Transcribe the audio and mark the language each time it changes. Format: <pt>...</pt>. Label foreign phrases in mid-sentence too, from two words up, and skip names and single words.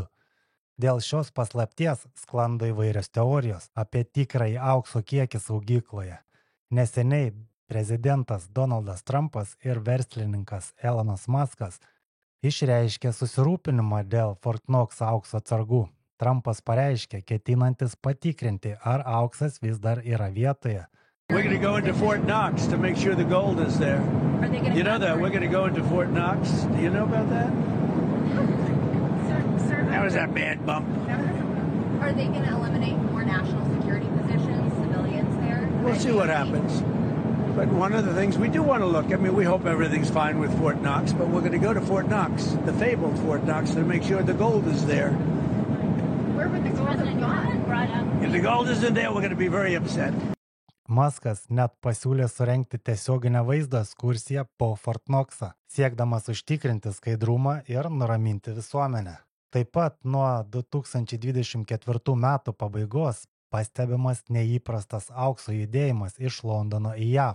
<lt>Dėl šios paslapties sklando įvairios teorijos apie tikrąjį aukso kiekį saugykloje. Neseniai prezidentas Donaldas Trumpas ir verslininkas Elonas Muskas išreiškė susirūpinimą dėl Fort Knox aukso atsargų. Trumpas pareiškė, ketinantis patikrinti, ar auksas vis dar yra vietoje.</lt> <en>We're going to go into Fort Knox to make sure the gold is there. You know that? We're going to go into Fort Knox. Do you know about that? That was a bad bump. Are they going to eliminate more national security positions, civilians there? We'll see what happens. But one of the things we do want to look, I mean, we hope everything's fine with Fort Knox, but we're going to go to Fort Knox, the fabled Fort Knox, to make sure the gold is there. Where would the gold have gone? If the gold isn't there, we're going to be very upset.</en> <lt>Muskas net pasiūlė surengti tiesioginę vaizdo ekskursiją po Fort Knox'ą, siekdamas užtikrinti skaidrumą ir nuraminti visuomenę. Taip pat nuo 2024 metų pabaigos pastebimas neįprastas aukso judėjimas iš Londono į JAV.</lt>